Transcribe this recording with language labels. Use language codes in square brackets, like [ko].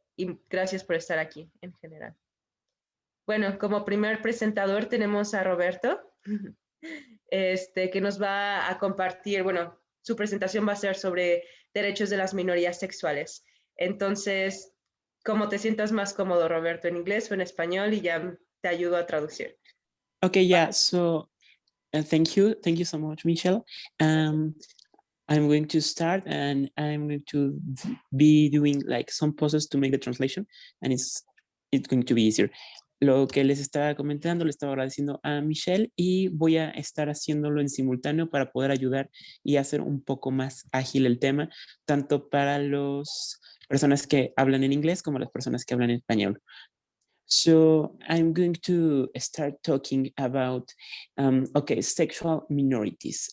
[es] Y gracias por estar aquí en general. Bueno, como primer presentador tenemos a Roberto, que nos va a compartir, bueno, su presentación va a ser sobre derechos de las minorías sexuales. Entonces, como te sientas más cómodo, Roberto, en inglés o en español, y ya te ayudo a traducir. [en] Okay, yeah, so thank you so much, Michelle. I'm going to start and I'm going to be doing like some pauses to make the translation, and it's going to be easier. [es] Lo que les estaba comentando, le estaba agradeciendo a Michelle y voy a estar haciéndolo en simultáneo para poder ayudar y hacer un poco más ágil el tema, tanto para las personas que hablan en inglés como las personas que hablan en español. [en] So I'm going to start talking about, okay, sexual minorities.